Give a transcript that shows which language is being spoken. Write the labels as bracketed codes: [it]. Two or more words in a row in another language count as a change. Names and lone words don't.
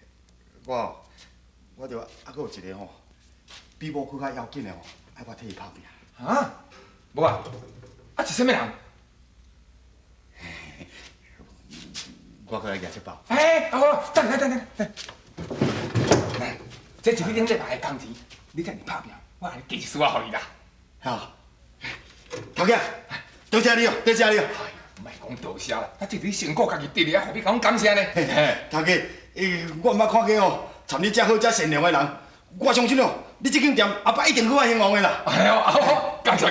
[nan] 我着还佫有一个吼，比某佫较要紧的吼，爱我替伊拍拼。啊？无啊？啊是啥物人？我过来举这包。好，等，来，这是你顶礼拜的工钱，你遮尔拍拼，我来寄一束啊，互你啦。好，头家，多谢你哦，多谢你哦。莫讲多谢啦，啊，这是你辛苦家己得的，何必讲感谢呢？头家，我毋捌看过哦，像你遮好遮善良的人，我相信哦，你这间店后摆一定好啊兴旺的啦。好，感谢。